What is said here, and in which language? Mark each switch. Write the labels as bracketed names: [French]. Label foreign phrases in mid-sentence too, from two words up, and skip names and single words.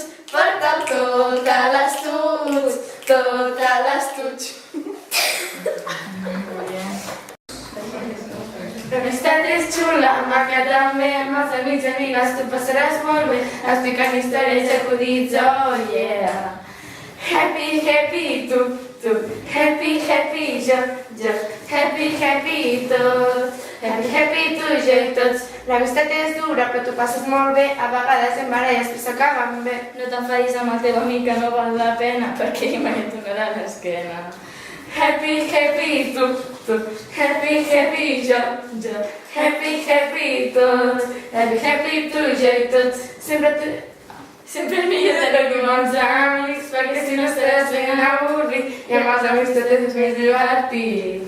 [Catalan] Porta-ho tot a l'estuig. Tot a l'estuig. L'amistat és xula, maca també, amb els amics i amigues tu passaràs molt bé, explicant històries i acudits, [English] oh yeah! Happy, happy, tu, happy, happy, jo, happy, happy, [Catalan] tot, happy, tu, jo i tots. L'amistat és dura, però tu passes molt bé, a vegades en baralles però s'acaben bé. No t'enfadis amb el teu amic, que no val la pena, perquè ell mai et donarà l'esquena. [English] Happy, happy, tu, happy, happy, jo, happy, happy, [Catalan] tot, happy, tu, jo i tots. Sempre millor de que amb els amics, perquè si no estaràs ben avorrit i amb els amics tot és més divertit.